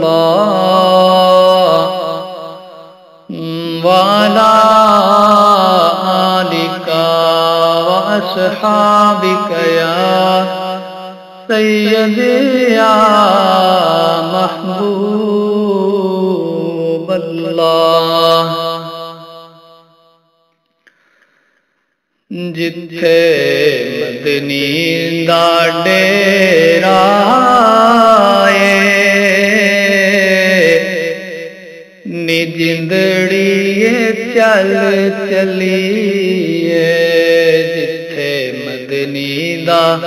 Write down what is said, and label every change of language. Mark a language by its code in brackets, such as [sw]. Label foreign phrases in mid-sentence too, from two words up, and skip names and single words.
[ar] الله وعلى آلك وأصحابك يا سيدي يا محبوب الله [pa] جتھے مدنی دا ڈیرا نی جندڑی چل چلیے جتھے مدنی دا